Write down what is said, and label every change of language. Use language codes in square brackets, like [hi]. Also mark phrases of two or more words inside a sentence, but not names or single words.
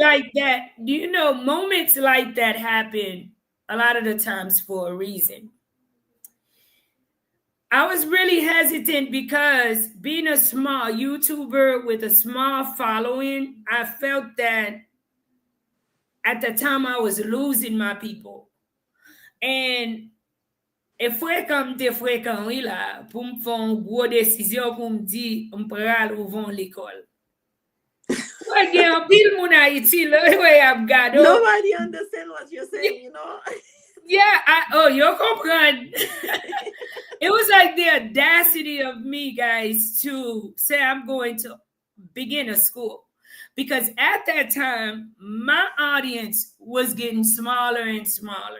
[en] like that, moments like that happen a lot of the times for a reason. I was really hesitant because being a small YouTuber with a small following, I felt that at the time I was losing my people. [ht] And e fwe kam te fwe kan wila pou m fon gwo desisyon pou m di m pral ouvon l'ekol. Wè gen an pil moun Haiti lè wè ap gado. [en] Nobody understand what you're saying, you know. Yeah, you comprend. It was like the audacity of me, guys, to say I'm going to begin a school. Because at that time, my audience was getting smaller and smaller.